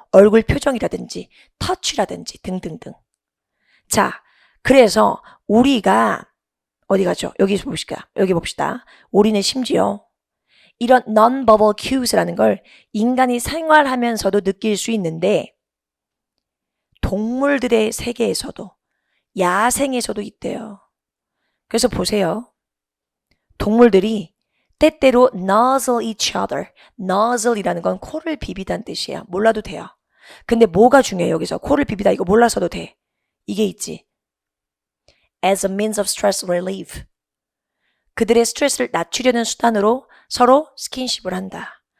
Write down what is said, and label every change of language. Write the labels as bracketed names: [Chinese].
[Korean] 얼굴 표정이라든지 터치라든지 등등등. 자, 그래서 우리가 어디 가죠? 여기 봅시다. 우리는 심지어 이런 non-verbal cues라는 걸 인간이 생활하면서도 느낄 수 있는데 동물들의 세계에서도 야생에서도 있대요. 그래서 보세요. 동물들이 때때로 [English] nuzzle each other. [Korean] nuzzle이라는 건 코를 비비다는 뜻이에요. 몰라도 돼요. 근데 뭐가 중요해요? 여기서 코를 비비다 이거 몰라서도 돼. 이게 있지. [English] As a means of stress relief. [Korean] 그들의 스트레스를 낮추려는 수단으로 서로 스킨십을 한다.